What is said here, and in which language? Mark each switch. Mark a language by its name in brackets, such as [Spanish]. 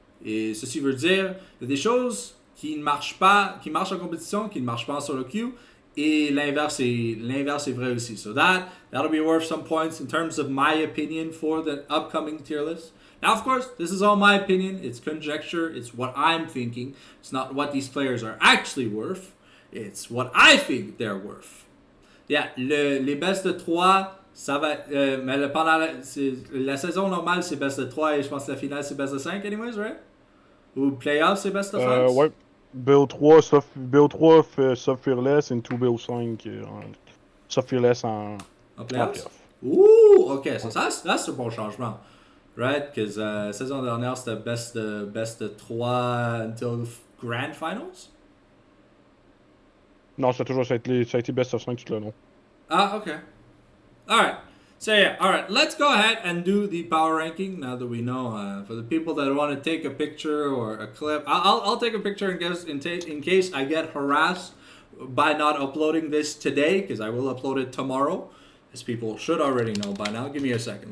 [French] Et ceci veut dire, il y a des choses qui ne marchent pas, qui marchent en compétition, qui ne marchent pas en solo queue. Et l'inverse est vrai aussi. [English] So that'll be worth some points in terms of my opinion for the upcoming tier list. Now, of course, this is all my opinion. It's conjecture. It's what I'm thinking. It's not what these players are actually worth. It's what I think they're worth. [French] Yeah, les best de 3, ça va... mais pendant la saison normale, c'est best de 3 et je pense que la finale, c'est best de 5 [English] anyways, right? [French] Ou playoff, c'est best de 5? Ouais. BO3, sauf Fearless, et 2 BO5, sauf Fearless en [English] playoff. Ouh, ok, so that's [French] un bon changement. [English] Right? Because [French] saison dernière, c'était best de 3 until Grand Finals? Non, ça a été best of 5 tout le long. [English] Ah, okay. Alright. So yeah, alright. Let's go ahead and do the power ranking now that we know. For the people that want to take a picture or a clip, I'll take a picture in case I get harassed by not uploading this today, because I will upload it tomorrow, as people should already know by now. Give me a second.